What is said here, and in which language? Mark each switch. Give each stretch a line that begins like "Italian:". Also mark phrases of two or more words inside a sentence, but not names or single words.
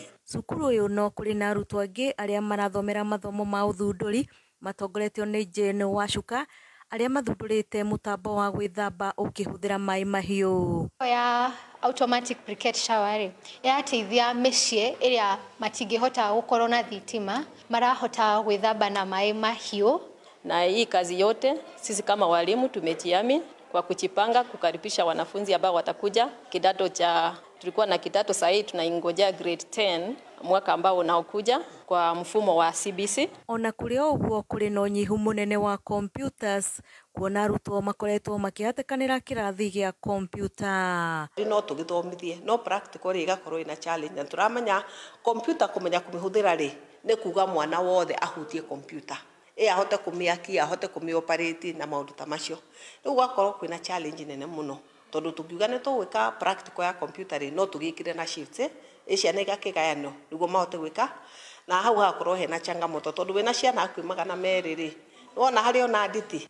Kikuyu: Cukuru ũyũ no kũrĩ na arutwo angĩ arĩa marathomera mathomo ma ũthundũri matongoretio nĩ Jane Wacuka arĩa mathundũrĩte mũtambo wa gwĩthamba ũkĩhũthĩra maĩ mahiũ. Ya
English: automatic briquette shower
Kikuyu: ĩrateithia mĩciĩ ĩrĩa matingĩhota gũkorwo na thitima marahota gwĩthamba na maĩ mahiũ.
Swahili: Na hii kazi yote sisi kama walimu tumejiamini kwa kuchipanga kukaribisha wanafunzi ambao watakuja kidato cha tulikuwa na kidato sasa tunaingojea grade 10 mwaka ambao unaokuja kwa mfumo wa CBC.
Kikuyu: Ona kuri oguo kuri no nyihu munene wa computers kuona arutwo makoretwo makihatekanira kirathi gia computer. No tugithomithie no practical igakorwo ina challenge na turamenya computer kumenya kumihuthira ri ne kuga mwana wothe ahutie computer ahote kumiakia ahote kumioperate na maundu ta macio riu gwakorwo kwina challenge nene muno tondu tukiuga ne tuwika practical ya computer no tugikire na shifts ciana igakigayano niguo mahote gwika na hau hakorwo hena changamoto tondu wina ciana akwimaga na meriri wona hari ona nditi